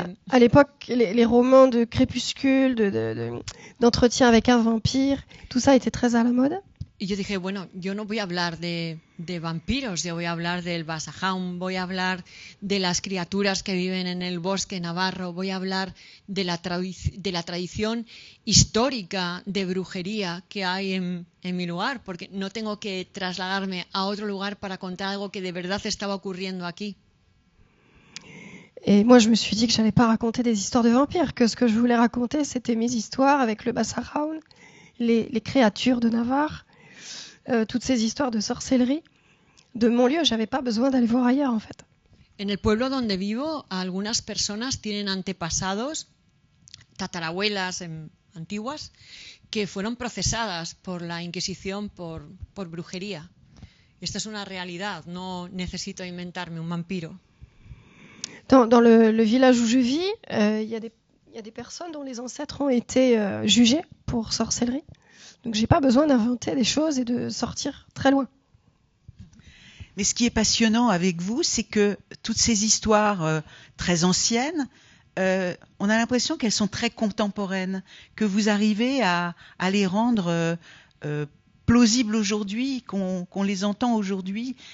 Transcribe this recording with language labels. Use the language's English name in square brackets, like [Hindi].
[French] À l'époque, les romans de crépuscule, d'entretien avec un vampire, tout ça était très à la mode. [Spanish] Y yo dije, bueno, yo no voy a hablar de vampiros, yo voy a hablar del Basajaun, voy a hablar de las criaturas que viven en el bosque navarro, voy a hablar de la tradición histórica de brujería que hay en mi lugar, porque no tengo que trasladarme a otro lugar para contar algo que de verdad estaba ocurriendo aquí. [French] Et moi, je me suis dit que j'allais pas raconter des histoires de vampires, que ce que je voulais raconter, c'était mes histoires avec le Basajaun les créatures de Navarre, toutes ces histoires de sorcellerie. De mon lieu, j'avais pas besoin d'aller voir ailleurs en fait. [Spanish] En el pueblo donde vivo, algunas personas tienen antepasados, tatarabuelas antiguas, que fueron procesadas por la Inquisición por brujería. Esta es una realidad, no necesito inventarme un vampiro. [French] Dans le village où je vis, il y a des personnes dont les ancêtres ont été jugés pour sorcellerie. Donc j'ai pas besoin d'inventer des choses et de sortir très loin. Mais ce qui est passionnant avec vous, c'est que toutes ces histoires très anciennes, on a l'impression qu'elles sont très contemporaines, que vous arrivez à les rendre plausibles aujourd'hui, qu'on les entend aujourd'hui.